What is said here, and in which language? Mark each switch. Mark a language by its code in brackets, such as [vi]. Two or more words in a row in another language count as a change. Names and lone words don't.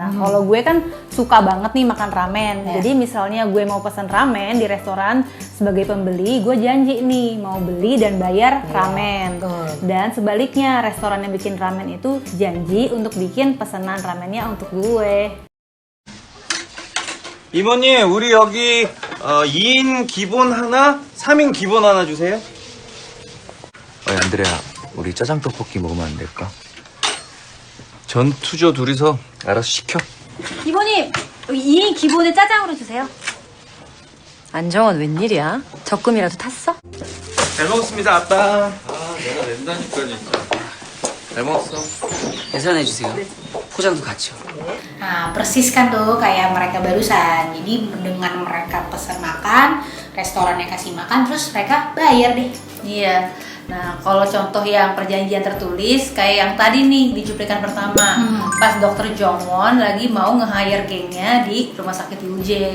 [id] Nah, kalau gue kan suka banget nih makan ramen. Jadi misalnya gue mau pesan ramen di restoran, sebagai pembeli gue janji nih mau beli dan bayar ramen. Dan sebaliknya, restoran yang bikin ramen itu janji untuk bikin pesanan ramennya untuk gue. [ko] 이모님, 우리 여기 2인 기본 하나, 3인 기본 하나 주세요. 안드레아, 우리 짜장 떡볶이 먹으면 안 될까? 전투조 둘이서 알아서 시켜. 이모님, 2인 기본에 짜장으로 주세요. 안정원 웬일이야? 적금이라도 탔어? 잘 먹었습니다, 아빠. 내가 낸다니까 진짜. 잘 먹었어. 계산해주세요. 포장도 같이요. [id] Nah, persis kan tuh kayak mereka barusan. Jadi dengan mereka pesan makan, restorannya kasih makan, terus mereka bayar deh. Iya. Nah, kalau contoh yang perjanjian tertulis kayak yang tadi nih di cuplikan pertama, pas dokter Jongwon lagi mau nge-hire gengnya di rumah sakit UJ.